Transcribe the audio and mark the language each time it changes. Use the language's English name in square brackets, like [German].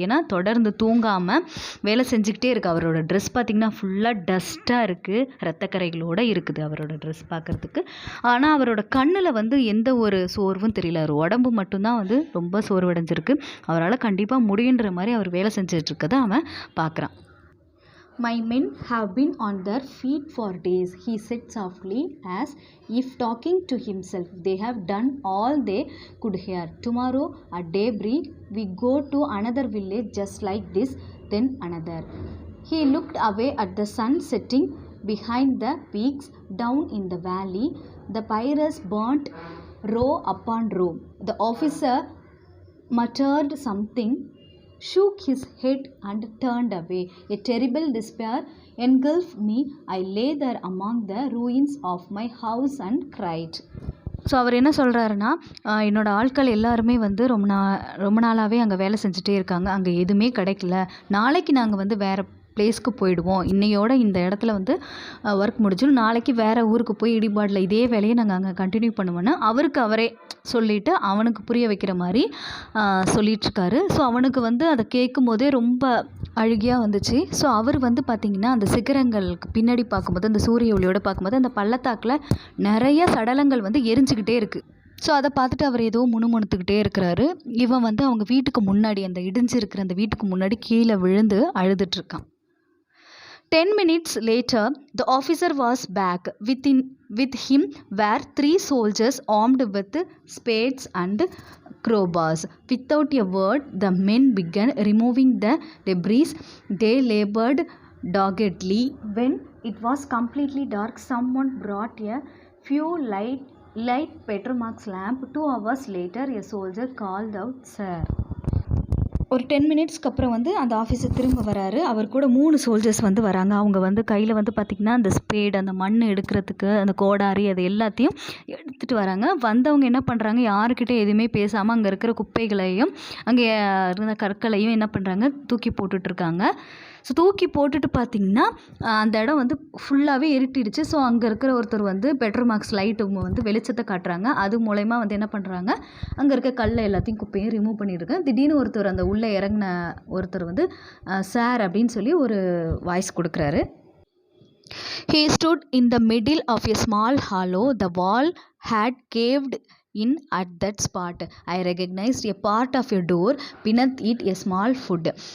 [Tamil] ஏன்னா தொடர்ந்து தூங்காமல் வேலை செஞ்சுக்கிட்டே இருக்குது. அவரோட ட்ரெஸ் பார்த்திங்கன்னா ஃபுல்லாக டஸ்ட்டாக இருக்குது, ரத்தக்கரைகளோடு இருக்குது அவரோட ட்ரெஸ் பார்க்குறதுக்கு. ஆனால் அவரோட கண்ணில் வந்து எந்த ஒரு சோர்வும் தெரியல. அவர் உடம்பு மட்டும்தான் வந்து ரொம்ப சோர்வடைஞ்சிருக்கு. அவரால் கண்டிப்பாக முடியுன்ற மாதிரி அவர் வேலை செஞ்சிட்ருக்கதை அவன் பார்க்குறான். [English] My men have been on their feet for days, he said softly, as if talking to himself. They have done all they could here. Tomorrow at daybreak we go to another village just like this, then another. He looked away at the sun setting behind the peaks down in the valley. The pyres burnt row upon row. The officer muttered something, shook his head and turned away. A terrible despair engulfed me. I lay there among the ruins of my house and cried. [Tamil] So அவர் என்ன சொல்கிறாருன்னா, என்னோடய ஆட்கள் எல்லாருமே வந்து ரொம்ப நாளாகவே அங்கே வேலை செஞ்சுட்டே இருக்காங்க, அங்கே எதுவுமே கிடைக்கல, நாளைக்கு நாங்கள் வந்து வேறு பிளேஸ்க்கு போயிடுவோம், இன்னையோட இந்த இடத்துல வந்து ஒர்க் முடிஞ்சிடும், நாளைக்கு வேறு ஊருக்கு போய் இடிபாடில் இதே வேலையை நாங்கள் அங்கே கண்டினியூ பண்ணுவோன்னு அவருக்கு அவரே சொல்லிவிட்டு அவனுக்கு புரிய வைக்கிற மாதிரி சொல்லிகிட்ருக்காரு. ஸோ அவனுக்கு வந்து அதை கேட்கும் போதே ரொம்ப அழுகியாக வந்துச்சு. ஸோ அவர் வந்து பார்த்திங்கன்னா அந்த சிகரங்களுக்கு பின்னாடி பார்க்கும்போது, அந்த சூரிய ஒளியோடு பார்க்கும்போது அந்த பள்ளத்தாக்கில் நிறைய சடலங்கள் வந்து எரிஞ்சுக்கிட்டே இருக்குது. ஸோ அதை பார்த்துட்டு அவர் ஏதோ முணுமுணுத்துக்கிட்டே இருக்கிறாரு. இவன் வந்து அவங்க வீட்டுக்கு முன்னாடி, அந்த இடிஞ்சிருக்கிற அந்த வீட்டுக்கு முன்னாடி கீழே விழுந்து அழுதுட்ருக்கான். [English] 10 minutes later, the officer was back. With him were 3 soldiers armed with spades and crowbars. Without a word, the men began removing the debris. They labored doggedly. When it was completely dark, someone brought a few light petromax lamp. 2 hours later, a soldier called out, "Sir." [Tamil] ஒரு 10 மினிட்ஸ்க்கு அப்புறம் வந்து அந்த officer திரும்ப வராரு. அவர் கூட 3 soldiers வந்து வராங்க. அவங்க வந்து கையில் வந்து பார்த்திங்கன்னா அந்த ஸ்பேடு, அந்த மண் எடுக்கிறதுக்கு அந்த கோடாரி, அது எல்லாத்தையும் எடுத்துகிட்டு வராங்க. வந்தவங்க என்ன பண்ணுறாங்க, யாருக்கிட்டே எதுவுமே பேசாமல் அங்கே இருக்கிற குப்பைகளையும் அங்கே இருந்த கற்களையும் என்ன பண்ணுறாங்க, தூக்கி போட்டுட்ருக்காங்க. ஸோ தூக்கி போட்டுட்டு பார்த்திங்கன்னா அந்த இடம் வந்து ஃபுல்லாகவே இருட்டிடுச்சு. ஸோ அங்கே இருக்கிற ஒருத்தர் வந்து பெட்ரோமாக்ஸ் லைட்டு வந்து வெளிச்சத்தை காட்டுறாங்க. அது மூலயமா வந்து என்ன பண்ணுறாங்க, அங்கே இருக்க கல்லை எல்லாத்தையும் குப்பையும் ரிமூவ் பண்ணியிருக்காங்க. திடீர்னு ஒருத்தர், அந்த உள்ளே இறங்கின ஒருத்தர் வந்து சார் அப்படின்னு சொல்லி ஒரு வாய்ஸ் கொடுக்குறாரு. [English] He stood in the middle of a small hollow. The wall had caved in at that spot. I recognized a part of a door, beneath it a small foot.